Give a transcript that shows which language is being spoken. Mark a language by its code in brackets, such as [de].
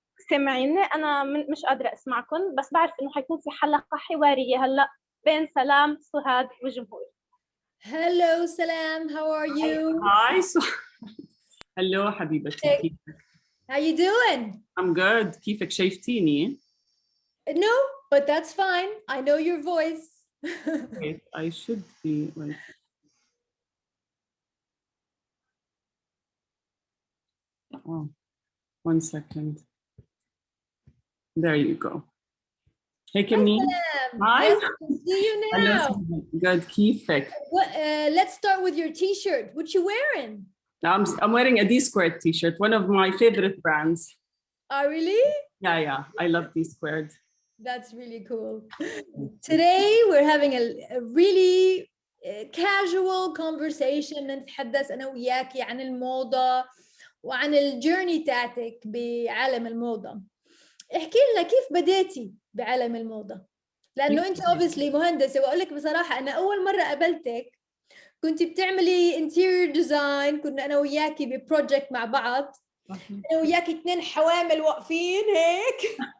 [ar] سامعيني؟ أنا مش قادرة أسمعكم، بس بعرف إنه حيكون في حلقة حوارية هلأ بين سلام، سهاد والجمهور. [en] Hello سلام, how are you? Hi. Hello [ar] حبيبتي. [en] Hey. [ar] كيفك؟ [en] How you doing? I'm good. [ar] كيفك شايفتيني؟ [en] No, but that's fine. I know your voice. Wait, I should be like. Oh, 1 second. There you go. Hey Kimmy. Hi. Yes, I can see you now. Hello. Good. [ar] كيفك? [en] Let's start with your t-shirt. What you wearing? I'm wearing a D-Squared t-shirt, one of my favorite brands. Oh, really? Yeah, I love D-Squared. That's really cool. Today we're having a really casual conversation. [ar] نتحدث أنا وياكي عن الموضة وعن الجيرني تاعتك بعالم الموضة. احكي لنا كيف بديتي بعالم الموضة؟ لأنه أنت obviously مهندسة، وأقول لك بصراحة أنا أول مرة قابلتك كنت بتعملي interior design، كنا أنا وياكي ببروجكت مع بعض، أنا وياكي 2 حوامل واقفين هيك.